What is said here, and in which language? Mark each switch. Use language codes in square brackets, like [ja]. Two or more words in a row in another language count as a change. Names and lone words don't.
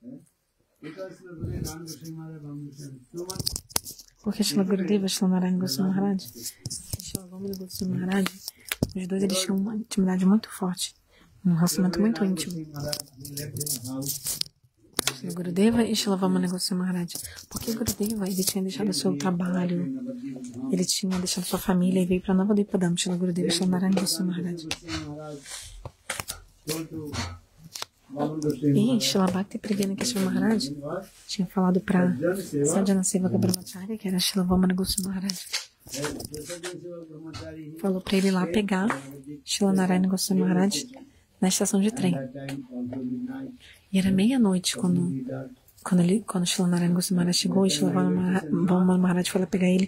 [pt] Porque Shila Gurudeva, Shila Narayana Goswami Maharaj e Shila Vamana Goswami Maharaj, os dois eles tinham uma intimidade muito forte, um relacionamento muito íntimo. Shila Gurudeva e Shila Vamana Goswami Maharaj. Porque Gurudeva, ele tinha deixado o seu trabalho, ele tinha deixado sua família e veio para Navadvipadam. Shila Gurudeva e Shila Narayana Goswami Maharaj. E Shila Bhakti Pragyana Keshava Maharaj tinha falado para Sadhana Sevaka Brahmacharya, que era Shila Vamana Goswami Maharaj. Falou para ele lá pegar Shila Narayana Goswami Maharaj na estação de trem. E era meia-noite quando Shila Narayana Goswami Maharaj chegou e Shila Vamana Maharaj foi lá pegar ele.